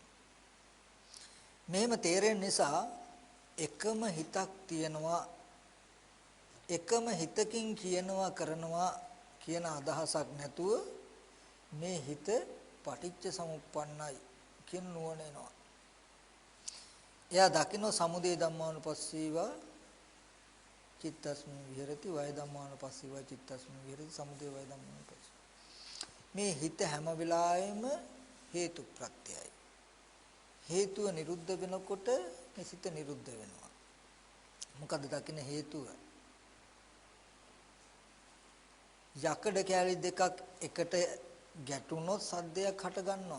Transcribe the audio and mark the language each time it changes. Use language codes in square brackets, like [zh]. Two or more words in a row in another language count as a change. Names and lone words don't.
[si] මෙහෙම තේරෙන නිසා එකම හිතක් තියෙනවා, එකම හිතකින් කියනවා කරනවා කියන අදහසක් නැතුව මේ හිත පටිච්ච සමුප්පන්නයි කියන නුවණ එනවා. එයා දකින්න [pi] සමුදය ධම්මානුපස්සීව චිත්තස්මින් විහෙරති, වය ධම්මානුපස්සීව චිත්තස්මින් විහෙරති, සමුදය වය ධම්මානුපස්සීව. [si] මේ හිත හැම වෙලාවෙම හේතු ප්‍රත්‍යයයි. හේතුව නිරුද්ධ වෙනකොට මේ සිත නිරුද්ධ වෙනවා. මොකද දකින්න හේතුව? යකඩ කැලි දෙකක් එකට ගැටුනොත් සද්දයක් හට ගන්නවා.